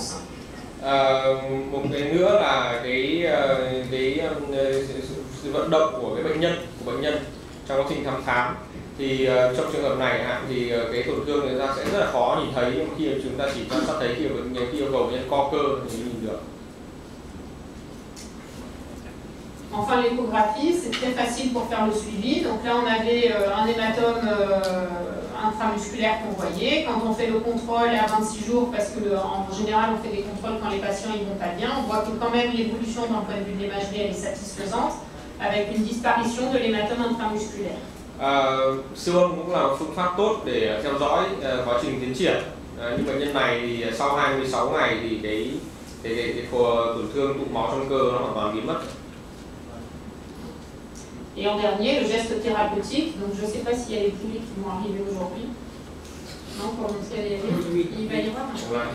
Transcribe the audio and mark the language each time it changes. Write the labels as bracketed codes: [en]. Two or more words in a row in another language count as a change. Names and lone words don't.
[vi] Một cái nữa là cái sự vận động của cái bệnh nhân trong quá trình thăm khám. Thì trong trường hợp này thì cái tổn thương người ta sẽ rất là khó nhìn thấy, nhưng khi chúng ta chỉ quan sát thấy khi yêu cầu bệnh nhân co cơ thì nhìn được. [fr] Enfin, l'échographie, c'est très facile pour faire le suivi. Donc là, on avait un hématome intramusculaire qu'on voyait. Quand on fait le contrôle à 26 jours, parce que en général, on fait des contrôles quand les patients ils vont pas bien, on voit que quand même l'évolution d'un point de vue de l'imagerie, elle est satisfaisante, avec une disparition de l'hématome intramusculaire. [vi] Siêu âm cũng là một phương pháp tốt để theo dõi quá trình tiến triển. Nhưng bệnh nhân này thì sau 26 ngày thì cái tổn thương tụ máu trong cơ nó hoàn toàn biến mất. [fr] Et en dernier, le geste thérapeutique. Donc je ne sais pas s'il y a les poulies qui vont arriver aujourd'hui. Non, pour montrer les... Il va y avoir.